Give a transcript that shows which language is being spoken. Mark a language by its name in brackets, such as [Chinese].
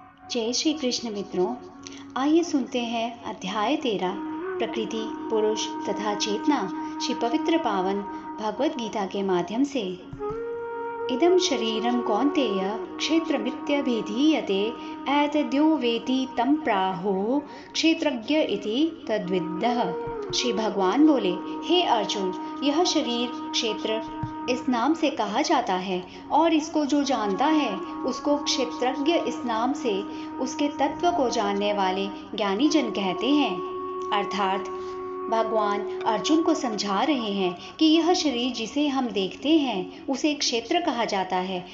[Hindi] जय श्री कृष्ण मित्रों, आइए सुनते हैं अध्याय 13 प्रकृति, पुरुष तथा चेतना श्री पवित्र पावन भगवत गीता के माध्यम से। [Sanskrit] इदं शरीरं कौन्तेय क्षेत्रमित्यभिधीयते एतद्यो वेति तं प्राहुः क्षेत्रज्ञ इति तद्विद्ः। [Hindi] श्री भगवान बोले, हे अर्जुन, यह शरीर क्षेत्र इस नाम से कहा जाता है और इसको जो जानता है उसको क्षेत्रज्ञ इस नाम से उसके तत्व को जानने वाले ज्ञानी जन कहते हैं। अर्थात भगवान अर्जुन को समझा रहे हैं कि यह शरीर जिसे हम देखते हैं उसे क्षेत्र कहा जाता है।